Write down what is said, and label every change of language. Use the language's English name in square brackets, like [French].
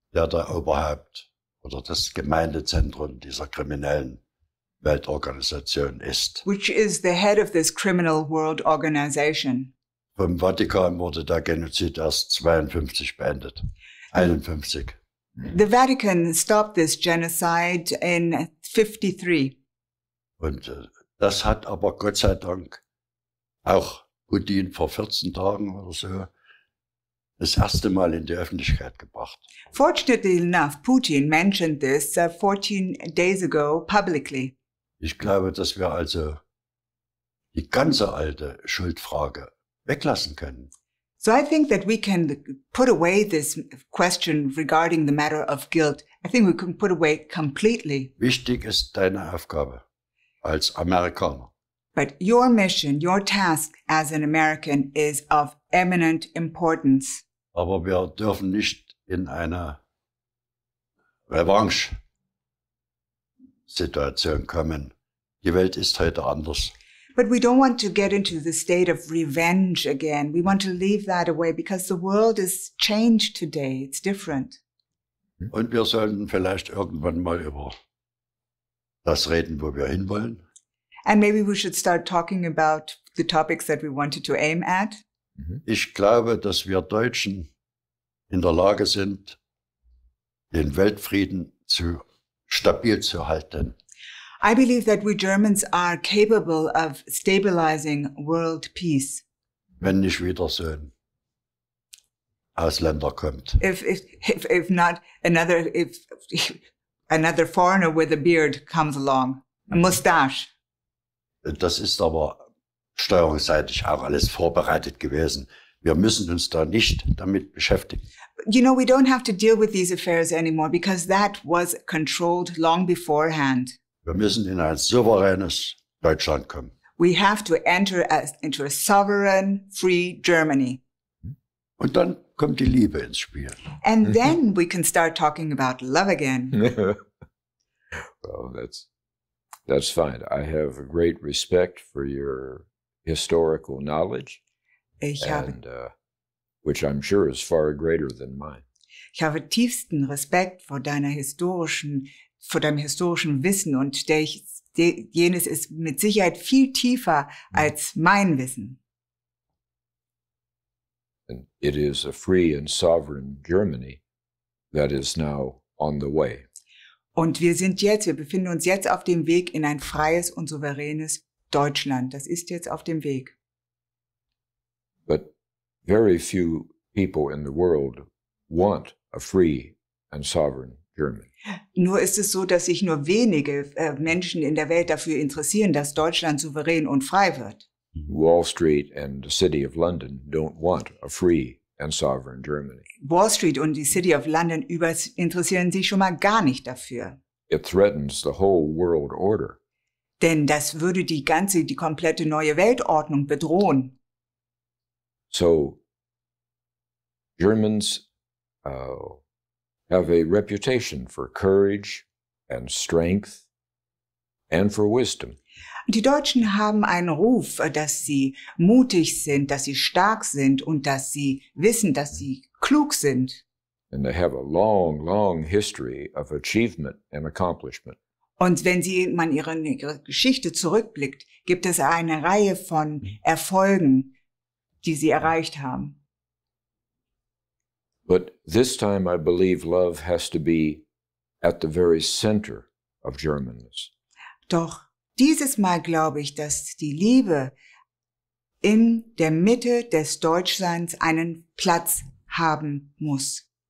[German] der Oberhaupt oder das Gemeindezentrum dieser kriminellen Weltorganisation ist. [English] which is the head of this criminal world organization. [German] Vom Vatikan wurde der Genozid erst 52 beendet. 51. [English] The Vatican stopped this genocide in 53. [German] Und das hat aber Gott sei Dank auch Putin vor 14 Tagen oder so das erste Mal in die Öffentlichkeit gebracht. [English] Fortunately enough, Putin mentioned this 14 days ago publicly. [German] Ich glaube, dass wir also die ganze alte Schuldfrage weglassen können. [English] So I think that we can put away this question regarding the matter of guilt. I think we can put away completely. [German] Wichtig ist deine Aufgabe als Amerikaner. [English] But your mission, your task as an American is of eminent importance. [German] Aber wir dürfen nicht in eine Revanche-Situation kommen. Die Welt ist heute anders. [English] But we don't want to get into the state of revenge again. We want to leave that away because the world is changed today. It's different. [German] Und wir sollten vielleicht irgendwann mal über das reden, wo wir hinwollen. [English] And maybe we should start talking about the topics that we wanted to aim at. [German] Ich glaube, dass wir Deutschen in der Lage sind, den Weltfrieden stabil zu halten. [English] I believe that we Germans are capable of stabilizing world peace. [German] Wenn nicht wieder so ein Ausländer kommt. [English] If not if another foreigner with a beard comes along, a mustache. [German] Das ist aber steuerungsseitig auch alles vorbereitet gewesen. Wir müssen uns da nicht damit beschäftigen. [English] You know, we don't have to deal with these affairs anymore because that was controlled long beforehand. [German] Wir müssen in ein souveränes Deutschland kommen. [English] We have to enter into a sovereign, free Germany. [German] Und dann kommt die Liebe ins Spiel. [English] And then we can start talking about love again. Well, that's fine. I have a great respect for your historical knowledge, which I'm sure is far greater than mine. [German] Ich habe tiefsten Respekt vor deinem historischen Wissen und jenes ist mit Sicherheit viel tiefer als mein Wissen. [English] And it is a free and sovereign Germany that is now on the way. [German] Und wir befinden uns jetzt auf dem Weg in ein freies und souveränes Deutschland. Das ist jetzt auf dem Weg. [English] But very few people in the world want a free and sovereign Germany. [German] Nur ist es so, dass sich nur wenige Menschen in der Welt dafür interessieren, dass Deutschland souverän und frei wird. [English] Wall Street and the City of London don't want a free and sovereign Germany. [German] Wall Street und die City of London interessieren sich schon mal gar nicht dafür. [English] It threatens the whole world order. [German] Denn das würde die komplette neue Weltordnung bedrohen. [English] So Germans have a reputation for courage and strength and for wisdom. [German] Die Deutschen haben einen Ruf, dass sie mutig sind, dass sie stark sind und dass sie wissen, dass sie klug sind. [English] And they have a long, long history of achievement and accomplishment. [German] Und wenn man ihre Geschichte zurückblickt, gibt es eine Reihe von Erfolgen, die sie erreicht haben. [English] But this time I believe love has to be at the very center of Germanness. [German] Doch dieses Mal glaube ich, dass die Liebe in der Mitte des Deutschseins einen Platz haben muss.